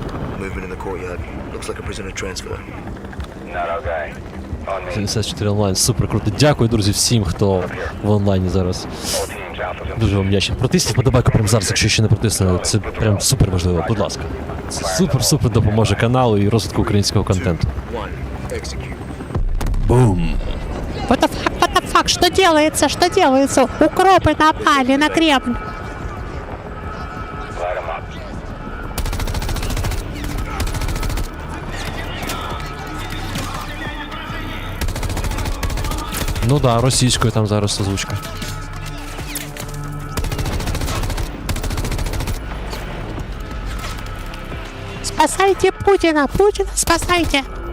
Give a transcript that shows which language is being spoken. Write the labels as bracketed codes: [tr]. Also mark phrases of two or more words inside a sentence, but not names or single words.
[uk] 74 онлайн, супер круто. Дякую, друзі, всім, хто в онлайні зараз. Дуже вам вдячний. Протисніть подобайку прямо зараз, якщо ще не протиснули. Це прям супер важливо, будь ласка. Це супер-супер допоможе каналу і розвитку українського контенту. Бум! [en] What the fuck, [ru] что делается, что делается? Укропы напали на Кремль. [uk] Ну да, російською там зараз озвучка. [ru] Спасайте Путина, Путина спасайте.